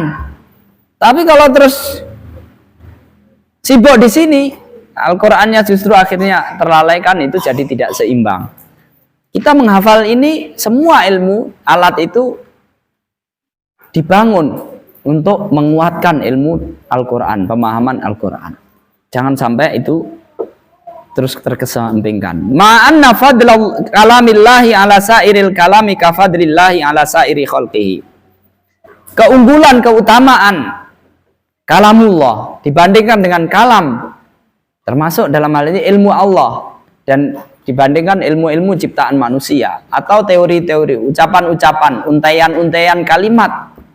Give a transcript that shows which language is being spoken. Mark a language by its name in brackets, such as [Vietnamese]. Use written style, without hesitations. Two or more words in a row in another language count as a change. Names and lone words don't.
[Indonesian] Tapi kalau terus sibuk di sini, Al-Qurannya justru akhirnya terlalaikan, itu jadi tidak seimbang. Kita menghafal ini, semua ilmu alat itu dibangun untuk menguatkan ilmu Al-Quran, pemahaman Al-Quran. Jangan sampai itu terus terkesampingkan. [Arabic] معنى فضل كلام الله على سائر الكلام كفضل الله على سائر خلقه. [Indonesian] Keunggulan, keutamaan kalamullah dibandingkan dengan kalam, termasuk dalam hal ini ilmu Allah, dan dibandingkan ilmu-ilmu ciptaan manusia atau teori-teori, ucapan-ucapan, untaian-untaian kalimat.